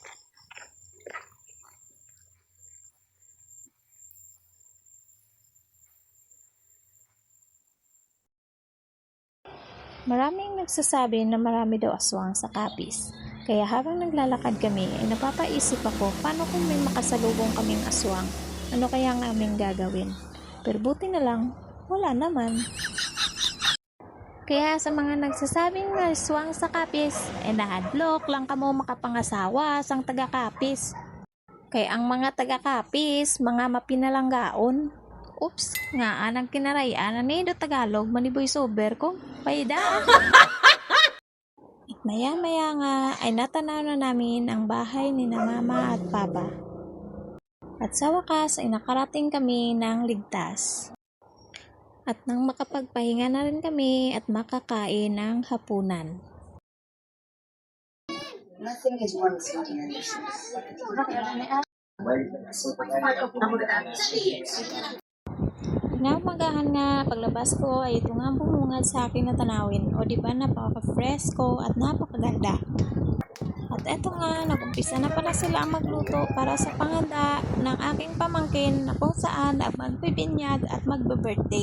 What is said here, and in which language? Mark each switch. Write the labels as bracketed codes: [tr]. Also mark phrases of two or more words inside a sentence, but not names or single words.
[tl] Maraming nagsasabi na marami daw aswang sa Capiz. Kaya habang naglalakad kami ay napapaisip ako paano kung may makasalubong kaming aswang. Ano kaya ang aming gagawin? Pero buti na lang, wala naman. Kaya sa mga nagsasabing na aswang sa Capiz, [hil] nahadlok lang kamo makapangasawa sang taga-Capiz. [tl] Kaya ang mga taga-Capiz, mga mapinalanggaon. Oops, nga anang kinarayan ani do Tagalog maniboy sober ko. Paida. At maya-maya nga ay natanaw na namin ang bahay ni na mama at papa. At sa wakas ay nakarating kami ng ligtas. At nang makapagpahinga na rin kami at makakain ng hapunan. [en] Nothing is more exciting than this. [tl] Naumagahan nga, paglabas ko ay ito nga bumungad sa akin na tanawin. O diba napaka-fresco at napakaganda. At eto nga, nag-umpisa na pala sila ang magluto para sa panganda ng aking pamangkin na kung saan magbibinyag at magbe-birthday.